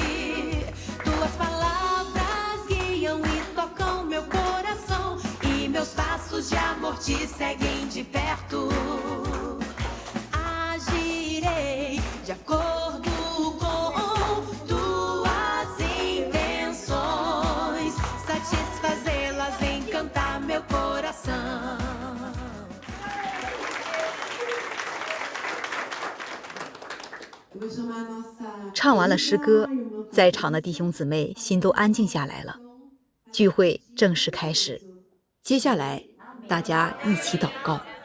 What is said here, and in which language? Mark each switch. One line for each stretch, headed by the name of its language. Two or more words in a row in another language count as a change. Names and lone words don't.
Portuguese: Tuas palavras guiam e tocam meu coração, e meus passos de amor te seguem de perto. Agirei de acordo com tuas intenções, satisfazê-las, encantar meu coração.
Chinese: 唱完了诗歌，在场的弟兄姊妹心都安静下来了，聚会正式开始。接下来大家一起祷告。